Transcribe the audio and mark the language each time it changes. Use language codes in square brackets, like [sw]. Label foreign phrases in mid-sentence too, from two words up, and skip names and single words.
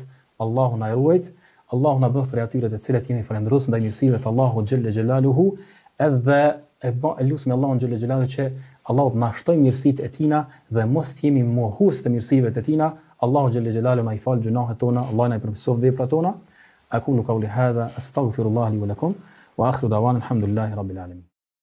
[sq] Allahu na ruajt, Allahu na bëf prej atyre të cilët jemi falëndërues ndaj mirësive të Allahut [ar] جل جلاله, [sq] edhe e lutem Allahun [ar] جل جلاله [sq] që Allahu na shtoj mirësitë e tina dhe mos të jemi mohues të mirësive të tina. Allahu [ar] جل جلاله [sq] na i fal gjunahet tona, Allah na i përmirësoj veprat tona. [ar] أقول قولي هذا أستغفر الله لي ولكم وآخر دعوانا الحمد لله رب العالمين.